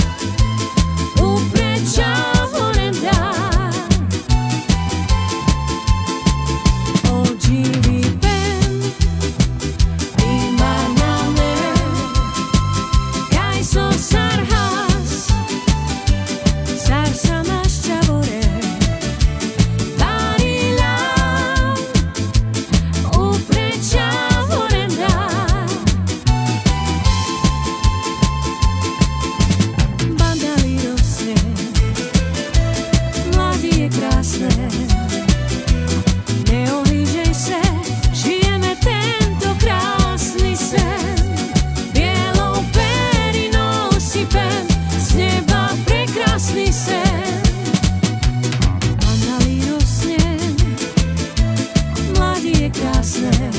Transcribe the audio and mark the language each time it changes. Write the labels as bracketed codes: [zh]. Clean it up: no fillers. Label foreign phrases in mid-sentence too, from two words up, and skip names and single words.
[rom] uprečavorenda o živý pen imarnane kaj so sarhas sar samas chavore barilam uprečavorenda [sk] bandali rosne mladí je krásne neohlížej se žijeme tento krásny sen bielou perinou sypem z neba prekrásny sen bandali rosne mladí je krásne